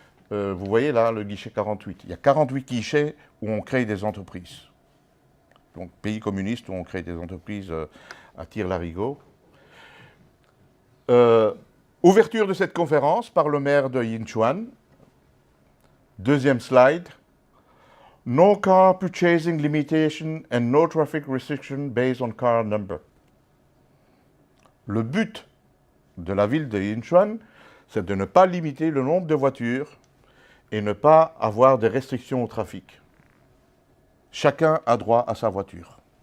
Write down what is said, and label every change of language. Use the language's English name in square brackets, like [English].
[French] Vous voyez là, le guichet 48. Il y a 48 guichets où on crée des entreprises. Donc, pays communiste où on crée des entreprises à tire-larigot. Ouverture de cette conférence par le maire de Yinchuan. Deuxième slide. [English] No car purchasing limitation and no traffic restriction based on car number. [French] Le but de la ville de Yinchuan, c'est de ne pas limiter le nombre de voitures et ne pas avoir de restrictions au trafic. Chacun a droit à sa voiture.